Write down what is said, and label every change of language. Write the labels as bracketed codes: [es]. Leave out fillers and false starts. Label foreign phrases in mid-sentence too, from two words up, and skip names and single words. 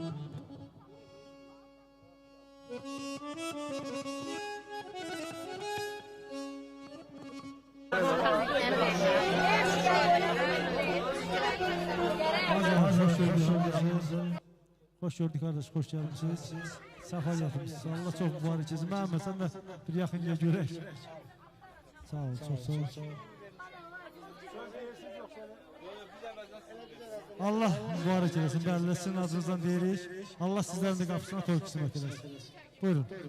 [tr] Hoş gördük kardeş, hoş geldiniz. Safa yatmışsınız. Allah çok mübarek etsin. [az] Məhəmməd, sən də bir yaxın gəl görək. [tr] Sağ ol, çok sağ ol. Allah mübarek etsin. [az] Bəli, sizin adınızdan deyirik. Allah sizlərin də qapısına toy qismət eləsin. Buyurun.